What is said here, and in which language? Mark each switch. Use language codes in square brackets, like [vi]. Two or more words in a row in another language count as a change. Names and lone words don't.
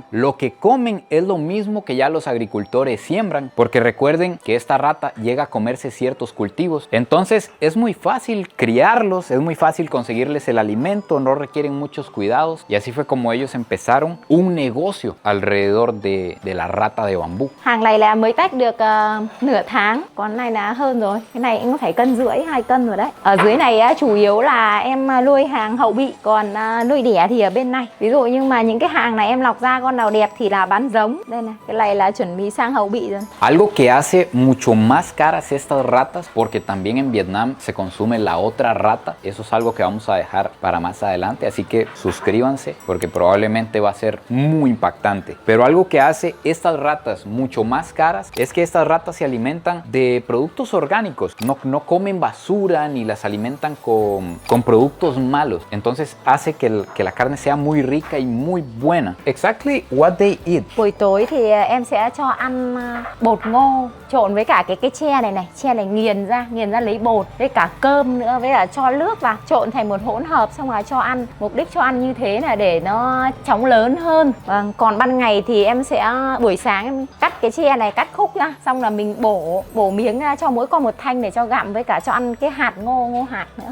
[es] Lo que comen es lo mismo que ya los agricultores siembran, porque recuerden que esta rata llega a comerse ciertos cultivos. Entonces, es muy fácil criarlos, es muy fácil conseguirles el alimento, no requieren muchos cuidados. Y así fue como ellos empezaron un negocio alrededor de la rata de bambú. [vi] Hàng này là mới tách được nửa tháng, con này là hơn rồi. Cái này cũng phải 1,5 cân, 2 cân rồi đấy. Ở dưới này chủ yếu là em nuôi hàng hậu bị, còn nuôi đẻ thì ở bên này. Ví dụ như mà những cái hàng này em lọc ra con nào đẹp thì là bán giống. Đây này, cái này là chuẩn bị sang hậu bị rồi. [es] Algo que hace mucho más caras estas ratas, porque también en Vietnam se consume la otra rata. Eso es algo que vamos a dejar para más adelante, así que suscríbanse porque probablemente va a ser muy impactante. Pero algo que hace estas ratas mucho más caras es que estas ratas se alimentan de productos orgánicos, no comen basura ni las alimentan con productos malos. Entonces hace que la carne sea muy rica y muy buena. [en] Exactly what they eat. [vi] Buổi tối thì em sẽ cho ăn bột ngô trộn với cả cái tre này tre này nghiền ra lấy bột với cả cơm nữa, với cả cho nước vào trộn thành một hỗn hợp xong rồi cho ăn. Mục đích cho ăn như thế là để nó chóng lớn hơn. Vâng, còn ban ngày thì em sẽ buổi sáng em cắt cái tre này, cắt khúc ra, xong là mình bổ miếng ra cho mỗi con một thanh để cho gặm, với cả cho ăn cái hạt ngô hạt nữa.